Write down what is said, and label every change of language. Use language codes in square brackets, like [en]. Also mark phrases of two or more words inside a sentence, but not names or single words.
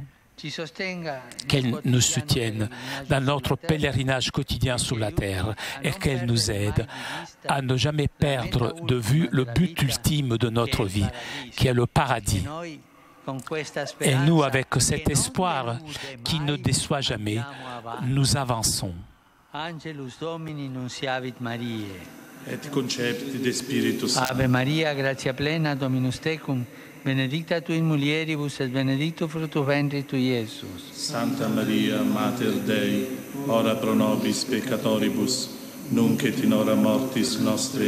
[fr] Qu'elle nous soutienne dans notre pèlerinage quotidien sur la terre et qu'elle nous aide à ne jamais perdre de vue le but ultime de notre vie, qui est le paradis. Et nous, avec cet espoir qui ne déçoit jamais, nous avançons. [la] Angelus Domini nunciavit Mariae. Et concepti de Spiritus Sancti. Ave Maria, gratia plena, Dominus tecum, benedicta tu in mulieribus et benedictus fructus ventris tui, Iesus. Santa Maria, Mater Dei, ora pro nobis peccatoribus, nunc et in hora mortis nostre.